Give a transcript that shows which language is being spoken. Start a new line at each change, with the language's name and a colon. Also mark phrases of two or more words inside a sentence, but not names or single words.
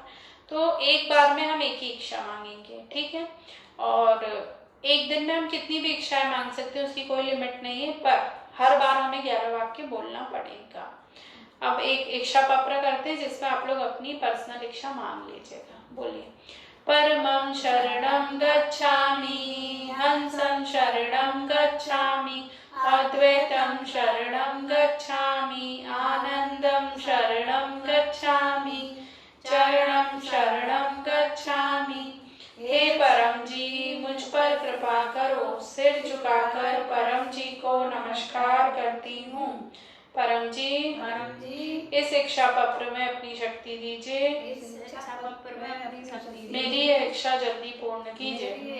Hindi: तो एक बार में हम एक ही इच्छा मांगेंगे, ठीक है। और एक दिन में हम कितनी भी इच्छाएं मांग सकते हैं, उसकी कोई लिमिट नहीं है, पर हर बार हमें 11 वाक्य बोलना पड़ेगा। अब एक इच्छा पत्र करते हैं जिसमें आप लोग अपनी पर्सनल इच्छा मांग लीजिएगा। बोलिए।
Pali: परमं शरणं गच्छामि, हंसं शरणं गच्छामि, अद्वैतं शरणं गच्छामि, आनंदं शरणं गच्छामि, चरणं शरणं गच्छामि।
Hindi: हे परम जी, मुझ पर कृपा करो। सिर झुकाकर परम जी को नमस्कार करती हूँ। परम जी इस इच्छा पत्र में अपनी शक्ति दीजिए। मेरी यह इच्छा जल्दी पूर्ण कीजिए।